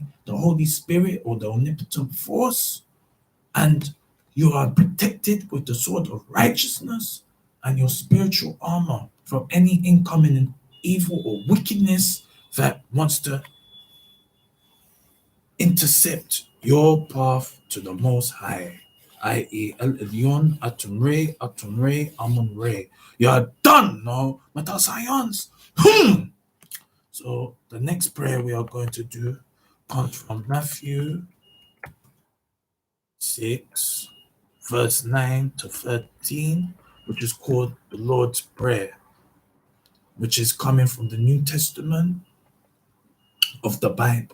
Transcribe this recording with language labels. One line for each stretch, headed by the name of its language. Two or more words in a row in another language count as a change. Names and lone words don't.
English: the Holy Spirit or the omnipotent force. And you are protected with the sword of righteousness and your spiritual armor from any incoming evil or wickedness that wants to intercept your path to the Most High, i.e. El Elyon, Atum-Re, Atum-Re, Amun-Re. You are done, no? METASCIENCE. So the next prayer we are going to do comes from Matthew 6, verse 9 to 13, which is called the Lord's Prayer, which is coming from the New Testament of the Bible.